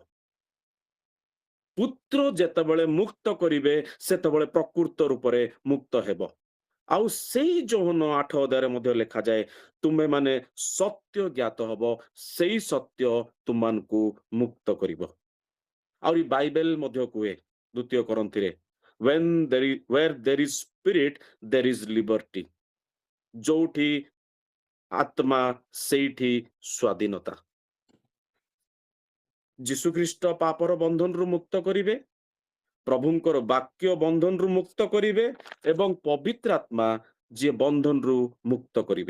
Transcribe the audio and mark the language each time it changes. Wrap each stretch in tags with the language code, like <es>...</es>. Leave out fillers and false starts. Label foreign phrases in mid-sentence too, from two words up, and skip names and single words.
<or>ପୁତ୍ର ଯେତେବେଳେ ମୁକ୍ତ କରିବେ, ସେତେବେଳେ ପ୍ରକୃତ ରୂପରେ ମୁକ୍ତ ହେବ। ଆଉ ସେଇ ଯୋହନ 8 ଅଧ୍ୟାୟରେ ମଧ୍ୟ ଲେଖାଯାଏ, ତୁମେମାନେ ସତ୍ୟ ଜ୍ଞାତ ହବ, ସେଇ ସତ୍ୟ ତୁମମାନଙ୍କୁ ମୁକ୍ତ କରିବ। ଆହୁରି ବାଇବେଲ ମଧ୍ୟ କୁହେ 2 କରନ୍ଥିରେ,</or> <en>where there is spirit there is liberty।</en> <or>ଯୋଉଠି ଆତ୍ମା ସେଇଠି ସ୍ୱାଧୀନତା। ଯୀଶୁଖ୍ରୀଷ୍ଟ ପାପର ବନ୍ଧନରୁ ମୁକ୍ତ କରିବେ, ପ୍ରଭୁଙ୍କର ବାକ୍ୟ ବନ୍ଧନରୁ ମୁକ୍ତ କରିବେ ଏବଂ ପବିତ୍ର ଆତ୍ମା ଯିଏ ବନ୍ଧନରୁ ମୁକ୍ତ କରିବେ।</or>